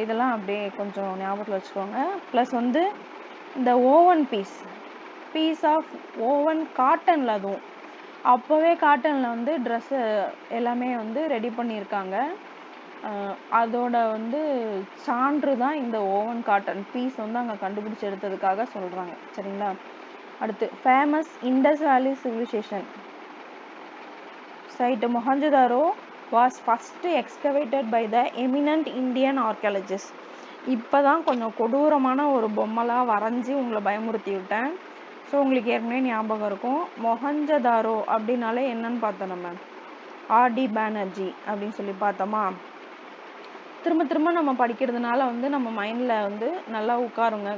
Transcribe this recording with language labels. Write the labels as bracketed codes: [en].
[ta] இதெல்லாம் அப்படியே கொஞ்சம் ஞாபகத்தில் வச்சுக்கோங்க. ப்ளஸ் வந்து இந்த ஓவன் பீஸ் ஆஃப் ஓவன் காட்டனில், அதுவும் அப்போவே காட்டனில் வந்து ட்ரெஸ்ஸு எல்லாமே வந்து ரெடி பண்ணியிருக்காங்க. அதோட வந்து சான்று தான் இந்த ஓவன் காட்டன் பீஸ் வந்து அங்கே கண்டுபிடிச்சி எடுத்ததுக்காக சொல்கிறாங்க. சரிங்களா? [en] அடுத்து famous Indus valley civilization site Mohenjo-daro was first excavated by the eminent Indian archaeologists. [ta] இப்போதான் கொஞ்சம் கொடூரமான ஒரு பொம்மைலாம் வரைஞ்சி உங்களை பயமுறுத்தி விட்டேன். ஸோ உங்களுக்கு ஏற்கனவே ஞாபகம் இருக்கும். மொஹஞ்சதாரோ அப்படின்னாலே என்னன்னு பார்த்தோம், நம்ம ஆர்டி பானர்ஜி அப்படின்னு சொல்லி பார்த்தோமா. திரும்ப திரும்ப நம்ம படிக்கிறதுனால வந்து நம்ம மைண்டில் வந்து நல்லா உட்காருங்க.